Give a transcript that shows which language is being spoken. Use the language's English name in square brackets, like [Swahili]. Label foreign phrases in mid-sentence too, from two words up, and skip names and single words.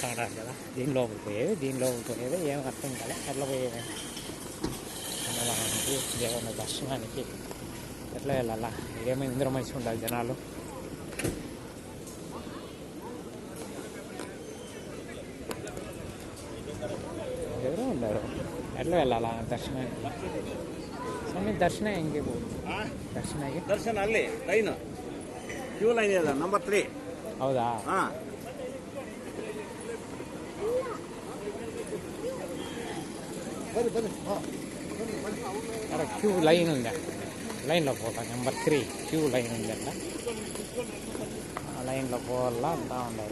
[Telugu] చూపిస్తూ ఉంటారు కదా, దీని లోపలికి పోయేది ఏం అర్థం కాలే, ఎట్లా పోయేది అన్నదానికి దేవుని దర్శనానికి ఎట్లా వెళ్ళాలా, ఏమో ఇందరూ మంచిగా ఉండాలి జనాలు. ఎవరు ఉండరు, ఎట్లా వెళ్ళాలా దర్శనానికి? [Kannada] ಸ್ವಾಮಿ ದರ್ಶನ ಹೆಂಗೆ ದರ್ಶನ ಅಲ್ಲಿ [English] line queue line [Kannada] ಇದೆ ನಂಬರ್ 3. ಹೌದಾ? [Telugu] అక్కడ [English] queue line [Telugu] ఉంది, లైన్లో పోతా. నెంబర్ 3 [English] queue line [Telugu] ఉంది అంట, ఆ లైన్లో పోవాలా అంతా ఉండరు.